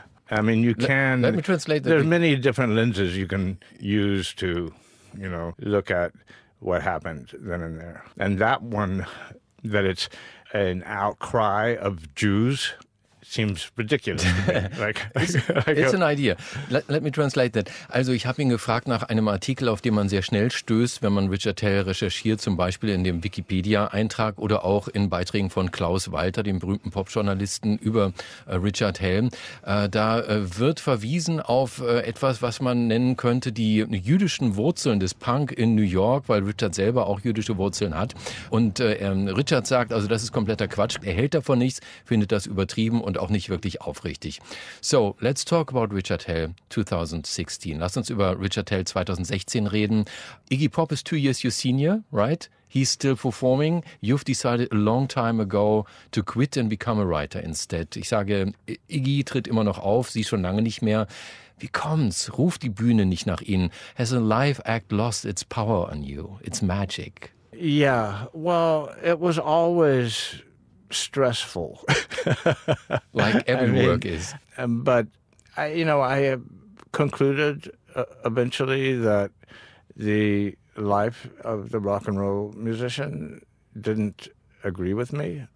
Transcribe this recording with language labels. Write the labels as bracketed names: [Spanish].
[English] I mean, you can... Let me translate. There's many different lenses you can use to, you know, look at what happened then and there. And that one, that it's an outcry of Jews, seems ridiculous. It's an idea. Let me translate that. [German] Also, ich habe ihn gefragt nach einem Artikel, auf den man sehr schnell stößt, wenn man Richard Tell recherchiert, zum Beispiel in dem Wikipedia-Eintrag oder auch in Beiträgen von Klaus Walter, dem berühmten Popjournalisten, über Richard Tell. Da wird verwiesen auf etwas, was man nennen könnte die jüdischen Wurzeln des Punk in New York, weil Richard selber auch jüdische Wurzeln hat. Und Richard sagt, also das ist kompletter Quatsch, er hält davon nichts, findet das übertrieben und auch nicht wirklich aufrichtig. [English] So, let's talk about Richard Tell 2016. [German] Lass uns über Richard Tell 2016 reden. [English] Iggy Pop is 2 years your senior, right? He's still performing. You've decided a long time ago to quit and become a writer instead. [German] Ich sage, Iggy tritt immer noch auf, sie schon lange nicht mehr. Wie kommt's? Ruft die Bühne nicht nach Ihnen? [English] Has a live act lost its power on you? It's magic. Yeah, well, it was always... stressful. Like every work is. But, I have concluded eventually that the life of the rock and roll musician didn't agree with me.